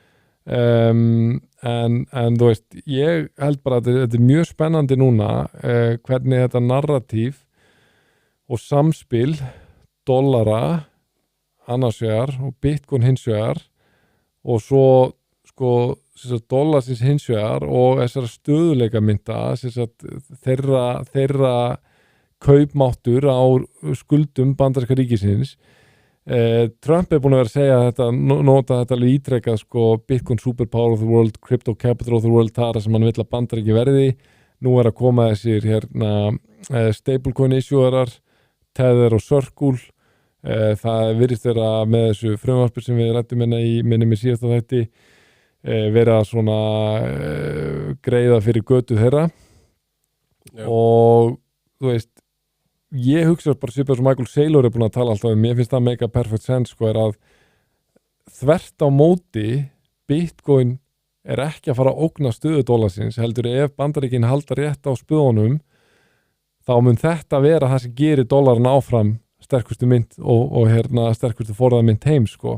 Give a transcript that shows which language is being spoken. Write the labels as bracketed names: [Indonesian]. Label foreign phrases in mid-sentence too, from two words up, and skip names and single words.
[Icelandic] En þú veist, ég held bara að þetta er mjög spennandi núna hvernig þetta narratív og samspil dollara annars vegar og Bitcoin hins vegar og svo sko dollarsins hins vegar og þessara stöðuleika mynda þeirra kaupmáttur á skuldum bandaríska ríkisins. Trump er búin að vera að segja þetta, nota þetta alveg ítrekað sko [English] Bitcoin superpower of the world, crypto capital of the world, [Icelandic] þar sem hann vill að bandaríki verði. Nú er að koma þessir stablecoin issuerar, Tether og Circle. Það virðist vera með þessu frumvarpi sem við rættum í minni síðasta þætti vera svona greiða fyrir götu þeirra. Já. Og þú veist, ég hugsa bara svipað sem Michael Saylor er búin að tala alltaf mér finnst það [English] make a perfect sense [Icelandic] sko er að þvert á móti Bitcoin er ekki að fara að ógna stöðu dollarsins, heldur ef bandaríkin halda rétt á spöðunum þá mun þetta vera það sem gerir dollarin áfram sterkustu mynt og sterkustu forðað mynt heim sko.